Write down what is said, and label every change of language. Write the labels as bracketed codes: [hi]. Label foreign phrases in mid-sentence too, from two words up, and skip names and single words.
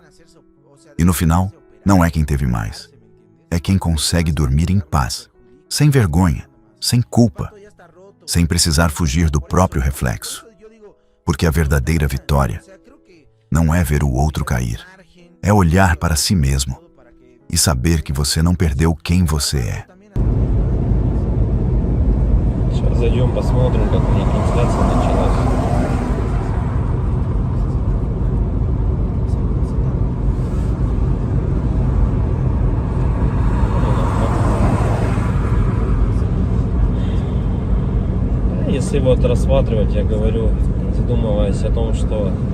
[pt] E no final, não é quem teve mais. É quem consegue dormir em paz, sem vergonha, sem culpa, sem precisar fugir do próprio reflexo. Porque a verdadeira vitória não é ver o outro cair, é olhar para si mesmo e saber que você não perdeu quem você é. [ru] Сейчас зайдем, посмотрим, как у них трансляция началась. Если вот рассматривать, я говорю, задумываясь о том, что